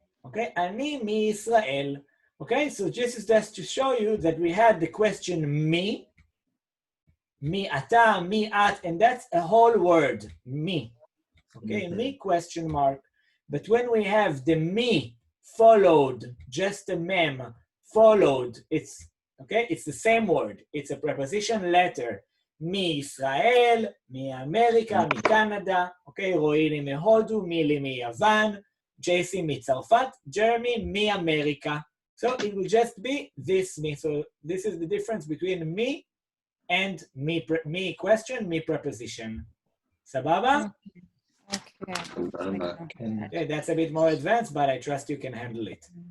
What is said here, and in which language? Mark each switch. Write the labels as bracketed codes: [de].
[he] Okay, אני מישראל. [en] Okay, so this is just to show you that we had the question me, אתה, me, at, and that's a whole word, me. Okay, me question mark. But when we have the me followed, just a mem followed, it's okay, it's the same word. It's a preposition letter. [he] מישראל, מאמריקה, מקנדה, okay, רועי לי מהודו, מילי מיוון, JC מצרפת, ג'רמי מאמריקה. [en] So it will just be this me. So this is the difference between me and me question, me preposition. Sababa? Okay, that's a bit more advanced, but I trust you can handle it.